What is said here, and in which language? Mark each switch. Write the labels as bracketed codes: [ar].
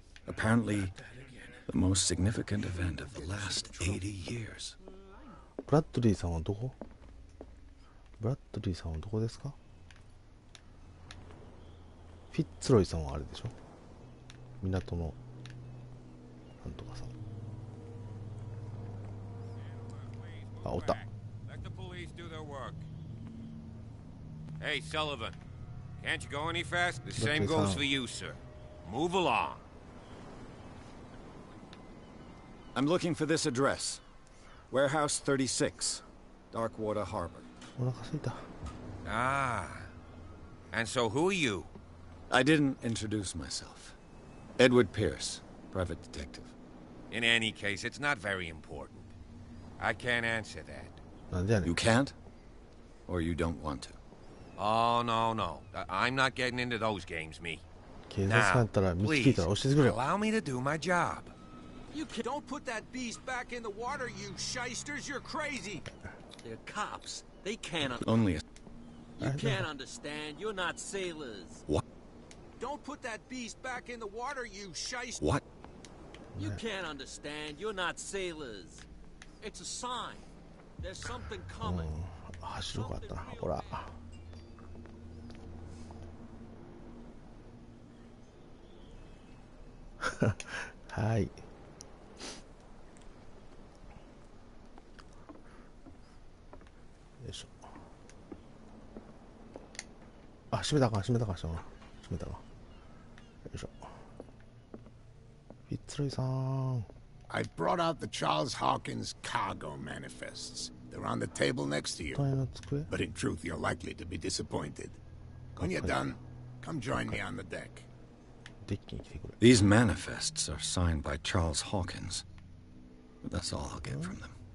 [en] Apparently, the most significant event of the last 80 years. [ja] ブラッドリーさんはどこ？ブラッドリーさんはどこですか？フィッツロイさんはあれでしょ？港のなんとかさ。あ、おった。 [en] Let the police do their work. Hey, Sullivan, can't you go any fast? The same goes for you, sir. Move along. I'm looking for this address. Warehouse 36, Darkwater Harbor. [ja] お腹すいた。 [en] Ah, And so who are you? I didn't introduce myself. Edward Pierce, private detective. In any case, it's not very important. I can't answer that. [ja] なんでやねん。 [en] You can't? Or you don't want to? Oh, no, no. I'm not getting into those games, me. [ja] 警察官だったら道聞いたら教えてくれよ。 [en] Allow me to do my job. You don't put that beast back in the water, you shysters. You're crazy. They're cops. They can't. Only a... You can't understand. You're not sailors. What? Don't put that beast back in the water, you shyster. What? You can't understand. You're not sailors. It's a sign. There's something coming. [ja] 走るかったな。ほら。はい。よいしょ。あ、閉めたか、閉めたか、閉めたか。よいしょ。フィッツロイさん。 [en] I brought out the Charles Hawkins cargo manifests. They're on the table next to you. But in truth, you're likely to be disappointed. When you're done, come join me on the deck. These manifests are signed by Charles Hawkins. That's all I'll get from them.